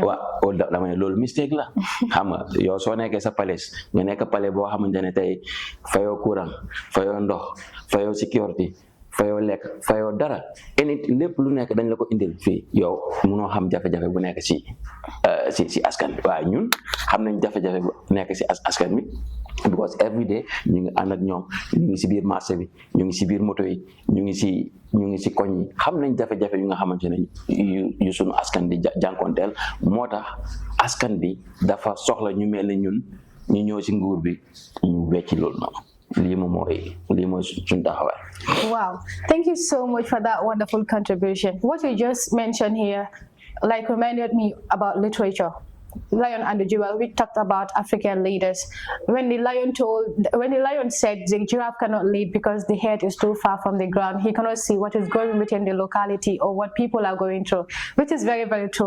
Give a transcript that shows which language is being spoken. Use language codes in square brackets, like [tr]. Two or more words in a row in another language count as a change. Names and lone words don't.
[wo] waaw dama ne loolu mistake la xam nga yow soo nekkee sa palais nga nekk palais boo xamante ne tey fayoo courant fayoo ndox fayoo sécurité fayoo lekk fayoo dara lépp lu nekk dañ la ko indil fii yow munoo xam jafe-jafe bu nekk si askan bi waaye ñun xam nañ jafe-jafe bu nekk si askan bi [en] because every day [wo] ñu ngi ànd ak ñoom ñu ngi si biir marché bi ñu ngi si biir moto yi ñu ngi si koñ yi xam nañ jafe-jafe yu nga xamante ne yu sunu askan di jànkonteel moo tax askan bi dafa soxla ñu mel ne ñun ñu ñëw si nguur bi ñu wecci loolu noonu. [en] Wow, thank you so much for that wonderful contribution. What you just mentioned here reminded me about literature. Lion and the Jewel, we talked about African leaders. When the lion said the giraffe cannot lead because the head is too far from the ground, he cannot see what is going within the locality or what people are going through, which is very, very true.